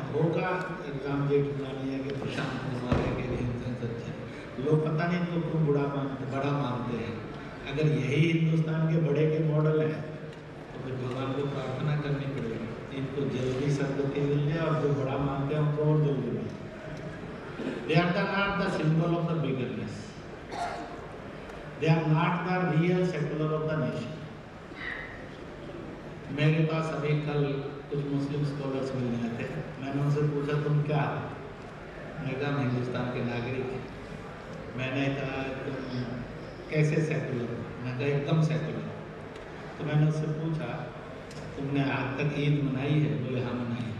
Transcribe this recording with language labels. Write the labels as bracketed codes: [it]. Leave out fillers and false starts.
[hi] होगा राम जेठमलानी है कि प्रशांत कुमार है कि हिंदुस्तान सच्चे लोग पता नहीं तो क्यों बड़ा मानते हैं। अगर यही हिंदुस्तान के बड़े के मॉडल हैं तो फिर भगवान को प्रार्थना करनी पड़ेगी इनको जल्दी सदगति मिल जाए और जो बड़ा मानते हैं उनको और जल्दी मिले। [en] They are not the symbol of the biggerness, they are not the real secular of the nation। [hi] मेरे पास अभी कल कुछ मुस्लिम स्कॉलर्स मिलने आए थे। मैंने उनसे पूछा तुम क्या हो? मैंने कहा हम हिंदुस्तान के नागरिक हैं। मैंने कहा तुम कैसे सेकुलर हो? मैंने कहा एकदम सेकुलर। तो मैंने उससे पूछा तुमने आज तक ईद मनाई है? बोले हाँ मनाई है।